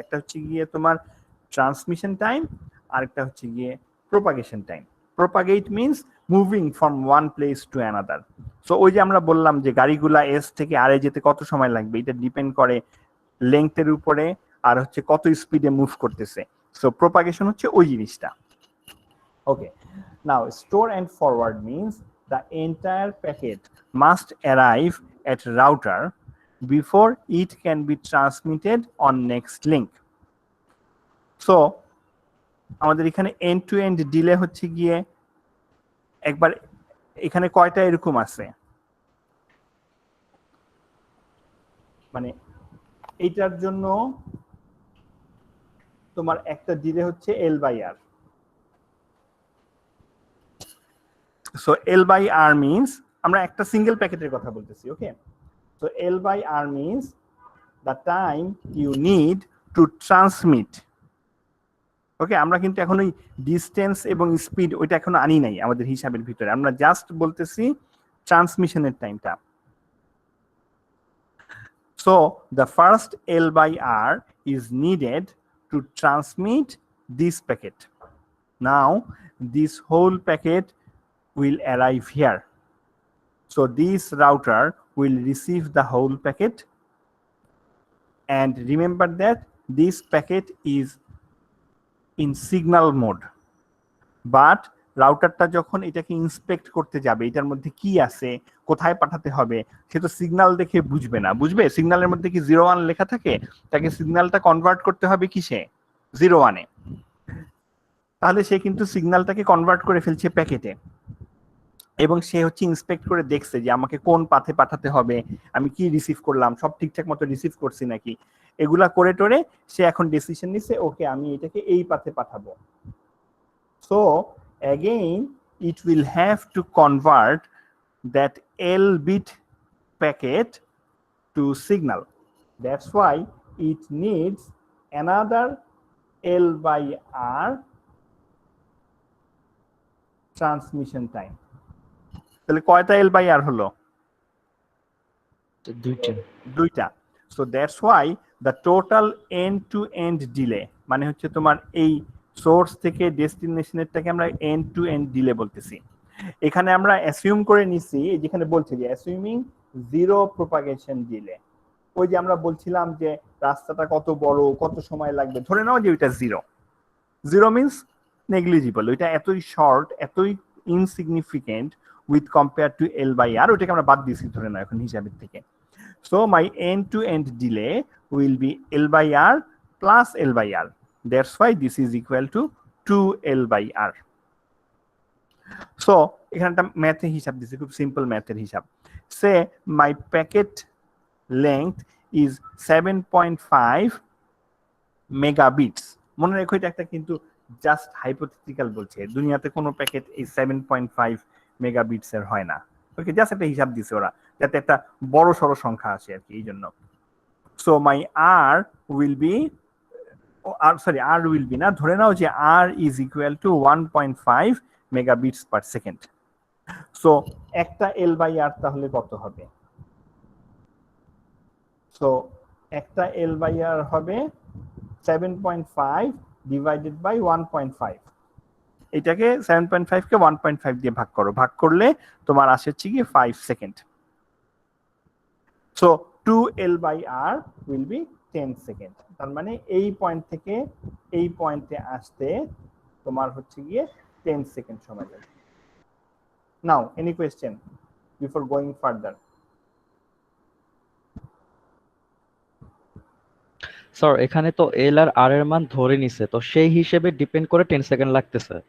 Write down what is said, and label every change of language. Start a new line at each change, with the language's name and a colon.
Bangla: একটা হচ্ছে গিয়ে তোমার ট্রান্সমিশন টাইম, আর একটা হচ্ছে গিয়ে propagation time.
English: Propagate means moving from one place to another.
Bangla: So ওই যে আমরা বললাম যে গাড়িগুলা এস থেকে আরে যেতে কত সময় লাগবে, এটা ডিপেন্ড করে লেংথের উপরে আর হচ্ছে কত স্পিডে মুভ করতেছে। সো প্রোপাগেশন হচ্ছে ওই জিনিসটা।
English: Okay, now store and forward means the entire packet must arrive at router before it can be transmitted on next link.
Bangla: So আমাদের এখানে এন্ড টু এন্ড ডিলে হচ্ছে গিয়ে একবার এখানে কয়টা এরকম আছে, মানে এইটার জন্য তোমার একটা ডিলে হচ্ছে L by আর।
English: So L by R means
Bangla: আমরা একটা সিঙ্গেল প্যাকেটের কথা বলতেছি, ওকে?
English: So L by R means the time you need to transmit.
Bangla: ওকে, আমরা কিন্তু এখন ওই ডিসটেন্স এবং স্পিড ওইটা এখনো আনি নাই আমাদের হিসাবের ভিতরে, আমরা জাস্ট বলতেছি ট্রান্সমিশনের টাইমটা।
English: So the first L by R is needed to transmit this packet. Now this whole packet will arrive here. So this router will receive the whole packet, and remember that this packet is in signal mode.
Bangla: But রাউটারটা যখন এটাকে inspect করতে যাবে, এটার মধ্যে কি আছে, কোথায় পাঠাতে হবে, সে তো সিগন্যাল দেখে বুঝবে না। বুঝবে সিগন্যালের মধ্যে কি 01 লেখা থাকে, তাকে সিগন্যালটা কনভার্ট করতে হবে কিসে, 01-এ। তাহলে সে কিন্তু সিগন্যালটাকে কনভার্ট করে ফেলছে প্যাকেটে, এবং সে হচ্ছে ইন্সপেক্ট করে দেখছে যে আমাকে কোন পাথে পাঠাতে হবে, আমি কি রিসিভ করলাম, সব ঠিকঠাক মতো রিসিভ করছি নাকি, এগুলা করে টোরে সে এখন ডিসিশন নিচ্ছে, ওকে আমি এটাকে এই পাথে পাঠাবো।
English: So again it will have to convert that L bit packet to signal. That's why it needs another L by R transmission time.
Bangla: তাহলে কয়টা L by R হলো? দুইটা।
English: So that's why the total end to end delay,
Bangla: মানে হচ্ছে তোমার এই source থেকে ডেস্টিনেশনেরটাকে আমরা এন্ড টু এন্ড ডিলে বলতেছি। এখানে আমরা অ্যাসিউম করে নিছি, যেখানে বলছে যে অ্যাসিউমিং জিরো প্রপাগেশন ডিলে, ওই যে আমরা বলছিলাম যে রাস্তাটা কত বড়, কত সময় লাগবে, ধরে নাও যে ওইটা জিরো মিনস নেগলিজিবল, ওইটা এতই শর্ট, এতই insignificant with compare to L by R, ওইটাকে আমরা বাদ দিয়েছি ধরে নাও এখন হিসাবের থেকে।
English: So my end to end delay will be L by R plus L by R. That's why this is equal to 2L by R.
Bangla: So এখানটা ম্যাথে হিসাব দিছি, খুব সিম্পল ম্যাথের হিসাব।
English: Say my packet length is 7.5 megabits.
Bangla: মনে রেখো এটা একটা কিন্তু জাস্ট হাইপোথেটিক্যাল বলছে, দুনিয়াতে কোনো প্যাকেট এই 7.5 মেগাবিটস এর হয় না। ওকে, জাস্ট একটা হিসাব দিছে ওরা, যাতে একটা বড় সড়ো সংখ্যা আসে আর কি, এই জন্য।
English: So my R will be R will be
Bangla: না, ধরে নাও যে
English: R is equal to 1.5 megabits per second.
Bangla: So একটা L by R তাহলে কত হবে?
English: So একটা L by R হবে 7.5 divided by 1.5.
Bangla: এটাকে 7.5 কে 1.5 দিয়ে ভাগ করো, ভাগ করলে তোমার আসে হচ্ছে কি 5 second.
English: So 2L by R will be 10 second.
Bangla: তার মানে এই পয়েন্ট থেকে এই পয়েন্টে আসতে তোমার হচ্ছে গিয়ে 10 সেকেন্ড সময় লাগবে।
English: Now any question before going further?
Bangla: Sir এখানে তো এল আর আর এর মান ধরে নিছে, তো সেই হিসেবে ডিপেন্ড করে 10 সেকেন্ড লাগতেছে।